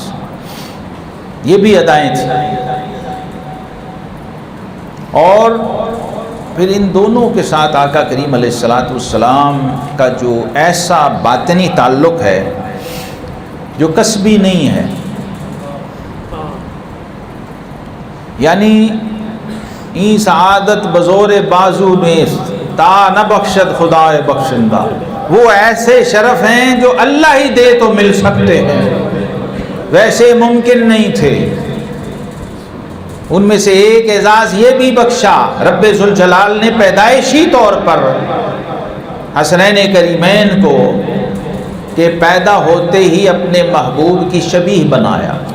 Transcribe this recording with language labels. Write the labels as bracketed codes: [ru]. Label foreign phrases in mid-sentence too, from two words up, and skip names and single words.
[ur] یہ بھی ادائیں تھیں۔ اور پھر ان دونوں کے ساتھ آقا کریم [ar] علیہ الصلوۃ والسلام [ur] کا جو ایسا باطنی تعلق ہے جو کسبی نہیں ہے، یعنی [fa] این سعادت بزور بازو نیست تا نہ بخشد خدائے بخشندہ، [ur] وہ ایسے شرف ہیں جو اللہ ہی دے تو مل سکتے ہیں، ویسے ممکن نہیں تھے۔ ان میں سے ایک اعزاز یہ بھی بخشا رب ذوالجلال نے پیدائشی طور پر حسنین کریمین کو، کہ پیدا ہوتے ہی اپنے محبوب کی شبیہ بنایا۔